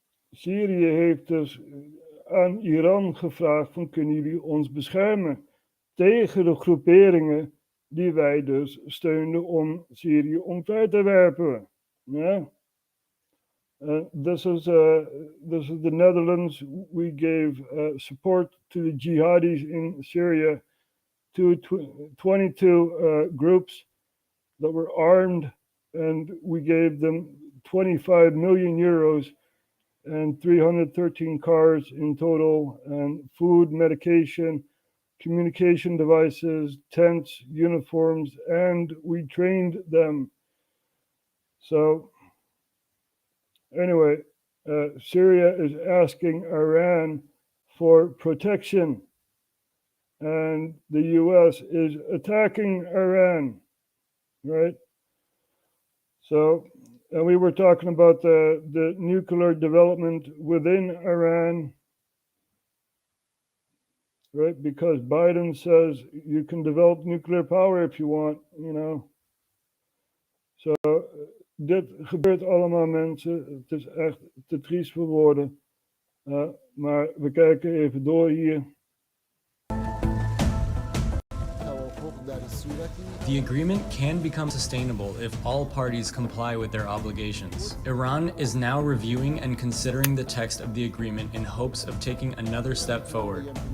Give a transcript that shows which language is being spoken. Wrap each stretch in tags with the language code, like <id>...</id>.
<nl>Syrië heeft dus aan Iran gevraagd van kunnen jullie ons beschermen tegen de groeperingen die wij dus steunden om Syrië omver te werpen. Ja.</nl> <en>This is the Netherlands. We gave support to the jihadis in Syria, to 22 groups that were armed, and we gave them 25 million euros and 313 cars in total, and food, medication, communication devices, tents, uniforms, and we trained them. So, anyway, Syria is asking Iran for protection, and the US is attacking Iran, right? So, and we were talking about the nuclear development within Iran. right? Because Biden says you can develop nuclear power if you want, you know.</en> <nl>Zo, dit gebeurt allemaal, mensen. Het is echt te triest voor woorden. Maar we kijken even door hier.</nl> <en>The agreement can become sustainable if all parties comply with their obligations. Iran is now reviewing and considering the text of the agreement in hopes of taking another step forward.</en>